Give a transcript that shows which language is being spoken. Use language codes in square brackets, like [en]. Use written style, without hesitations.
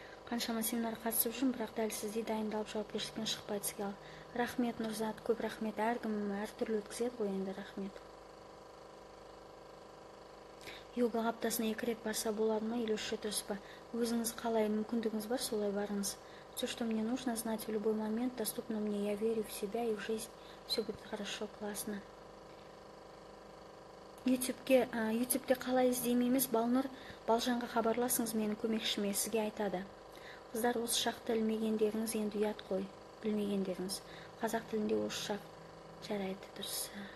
[kk] Қаншама семинар қатысып жүрмін, бірақ дәл сіздей дайындалып жауапкершіліктен шықпайды сізге. Рахмет, Нұрзат, көп рахмет. Әркім әртүрлі өткізеді ғой енді, рахмет. Йогаға аптасына 2 рет барса болады ма или 3 рет дұрыс па? Өзіңіз қалай мүмкіндігіңіз бар, солай барыңыз. [ru] Все, что мне нужно знать в любой момент, доступно мне. Я верю в себя и в жизнь. Все будет хорошо, классно. [kk] Ютубте қалай іздеймейміз? Балнұр, Балжанға хабарласыңыз, менің көмекшіме, сізге айтады. Қыздар, осы шақты ілмегендеріңіз енді ұят қой. Білмегендеріңіз. Қазақ тілінде осы шақ жарайды, дұрыс.